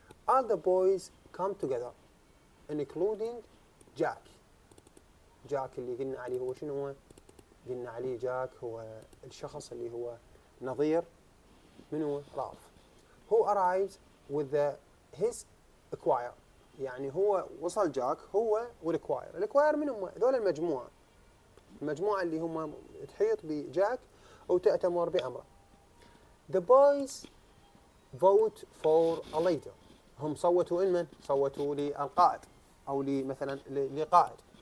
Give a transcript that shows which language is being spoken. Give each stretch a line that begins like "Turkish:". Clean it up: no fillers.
English: all the boys come together including
Arabic: جاك اللي قلنا عليه هو شنو هو؟ قلنا عليه جاك هو الشخص اللي هو نظير من هو؟ رالف.
English: who arrives with his acquire.
Arabic: يعني هو وصل جاك هو والacquire من هم؟ هذول المجموعة اللي هم تحيط بجاك وتأتمر بأمره.
English: the boys vote for a leader.
Arabic: هم صوتوا لمن؟ صوتوا للقائد او مثلا لقائد.